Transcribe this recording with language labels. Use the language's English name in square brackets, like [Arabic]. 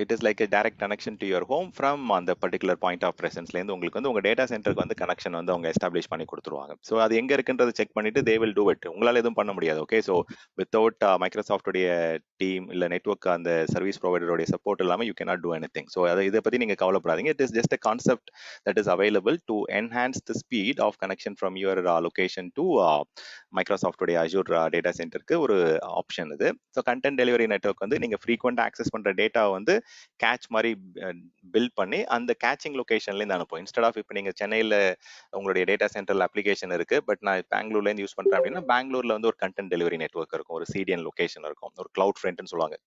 [English] it is like a direct connection to your home from [Tamil] அந்த particular point of பிரசன்ஸ்ல இருந்து உங்களுக்கு வந்து உங்க டேட்டா சென்டருக்கு வந்து கனெக்ஷன் வந்து அவங்க எஸ்டாப்ளிஷ் பண்ணி கொடுத்துருவாங்க. ஸோ அது எங்க இருக்குன்றதை செக் பண்ணிட்டு [English] they will do it. [Tamil] உங்களால எதுவும் பண்ண முடியாது. ஓகே, ஸோ வித்தவுட் மைக்ரோசாஃப்டோடைய டீம் இல்ல நெட்வொர்க் அந்த சர்வீஸ் ப்ரொவைடருடைய சப்போர்ட் இல்லாம [English] You cannot do anything. [Tamil] So அதை இதை பத்தி நீங்க கவலைப்படாதீங்க. [English] it is just a concept that is available to enhance the speed of connection from your location to [Tamil] மைக்ரோசாஃப்டோடைய Azure data சென்டருக்கு ஒரு ஆப்ஷன் இது. ஸோ கண்டென்ட் டெலிவரி நெட்வொர்க் வந்து நீங்க ஃப்ரீக்வெண்டா ஆக்சஸ் பண்ற டேட்டாவை வந்து கேட்ச் மாதிரி பில்ட் பண்ணி அந்த கேச்சிங் லொகேஷன்ல இருந்து அனுப்பும். இன்ஸ்டெட் ஆஃப் இப்போ நீங்க சென்னையில உங்களுடைய டேட்டா சென்டர்ல அப்ளிகேஷன் இருக்கு, பட் நான் பெங்களூர்ல இருந்து யூஸ் பண்றேன் அப்படின்னா பெங்களூர்ல வந்து ஒரு கண்டென்ட் டெலிவரி நெட்வொர்க் இருக்கும், ஒரு CDN லொகேஷன் இருக்கும், ஒரு கிளவுட் ஃப்ரண்ட்னு சொல்லுவாங்க.